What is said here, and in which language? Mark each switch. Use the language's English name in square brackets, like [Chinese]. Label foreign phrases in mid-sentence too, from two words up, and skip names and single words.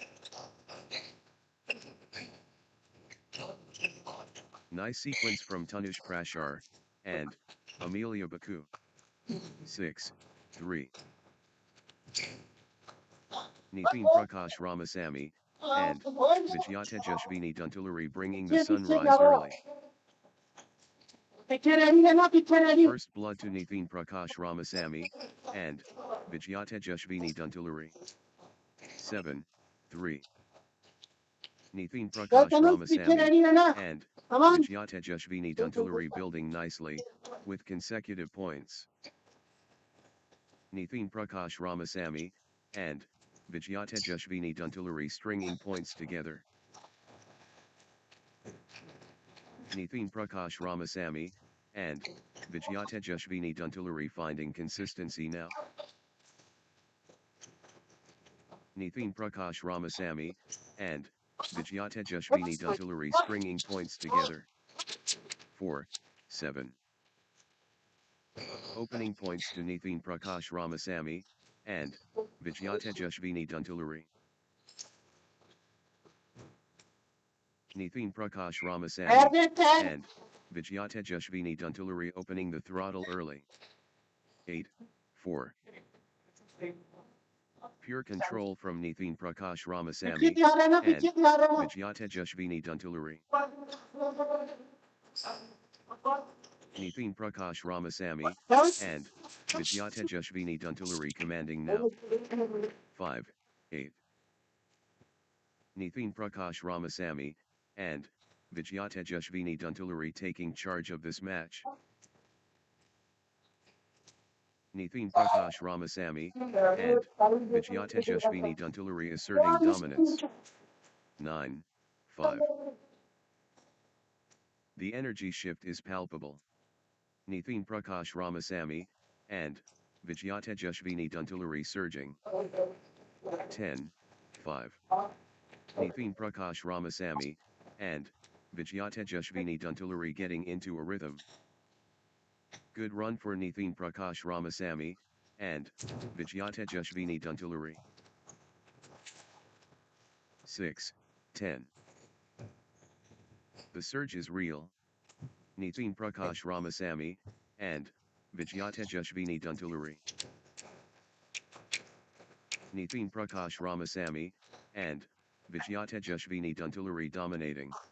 [English] Nice sequence from Tanush Prashar, and Amelia Baku. 6, 3. Nithin Prakash Ramasamy, and Vijayata Duntuluri bringing the sunrise early. First blood to Nithin Prakash Ramasamy, and Vijayata Duntuluri. 7, 3. Nithin Prakash Ramasamy, and Vijayata Duntuluri building nicely, with consecutive points. Nithin Prakash Ramasamy, and Vijayata Duntuluri stringing points together. Nithin Prakash Ramasamy, and Vijayata Duntuluri finding consistency now. Nithin Prakash Ramasamy, and Vijayata Jashvini Duntulari stringing points together. 4-7. Opening points to Nithin Prakash Ramasamy, and Vijayata Jashvini Duntulari. Nithin Prakash Ramasamy, and Vijayata Jashvini Duntulari opening the throttle early. 8-4. Pure control from Nithin Prakash Ramasamy, and Vijayata Jashvini Duntulari. Nithin Prakash Ramasamy, and Vijayata Jashvini Duntulari commanding now. 5-8. Nithin Prakash Ramasamy, and Vijayata Jashvini Duntulari taking charge of this match. Nithin Prakash Ramasamy, and Vijayata Jashvini Duntulari asserting dominance. 9-5. The energy shift is palpable. Nithin Prakash Ramasamy, and Vijayata Jashvini Duntulari surging. 10-5. Nithin Prakash Ramasamy, and Vijayata Jashvini Duntulari getting into a rhythm. Good run for Nithin Prakash Ramasamy, and Vijayata Jashvini Duntulari. 6-10. The surge is real. Nithin Prakash Ramasamy, and Vijayata Jashvini Duntulari. Nithin Prakash Ramasamy, and Vijayata Jashvini Duntulari dominating.